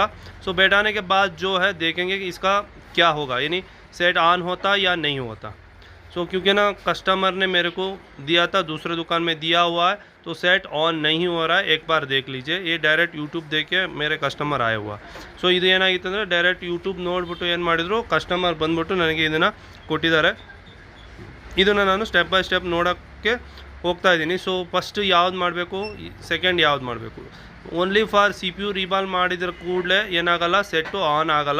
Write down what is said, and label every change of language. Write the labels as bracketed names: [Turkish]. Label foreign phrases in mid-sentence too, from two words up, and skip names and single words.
[Hindi] सो बैठाने के बाद जो है देखेंगे कि इसका क्या होगा, यानी [English] set on [Hindi] होता या नहीं होता. सो क्योंकि ना कस्टमर ने मेरे को दिया था, दूसरे दुकान में दिया हुआ है, तो [English] set on [Hindi] नहीं हो रहा है. एक बार देख लीजिए, ये डायरेक्ट यूट्यूब देख के मेरे कस्टमर आए हुआ. [Kannada] ಸೊ ಇದು ಏನಾಗಿತ್ತು ಅಂದರೆ ಡೈರೆಕ್ಟ್ ಯೂಟ್ಯೂಬ್ ನೋಡಿಬಿಟ್ಟು ಏನು ಮಾಡಿದ್ರು, ಕಸ್ಟಮರ್ ಬಂದುಬಿಟ್ಟು ನನಗೆ ಇದನ್ನು ಕೊಟ್ಟಿದ್ದಾರೆ. ಇದನ್ನು ನಾನು [English] step by step [Kannada] ನೋಡೋಕ್ಕೆ ಹೋಗ್ತಾ ಇದ್ದೀನಿ. ಸೊ ಫಸ್ಟ್ ಯಾವ್ದು ಮಾಡಬೇಕು, ಸೆಕೆಂಡ್ ಯಾವ್ದು ಮಾಡಬೇಕು. [English] only for CPU reball [Kannada] ಮಾಡಿದ್ರ ಕೂಡಲೇ ಏನಾಗಲ್ಲ, [English] set on [Kannada] ಆಗಲ್ಲ.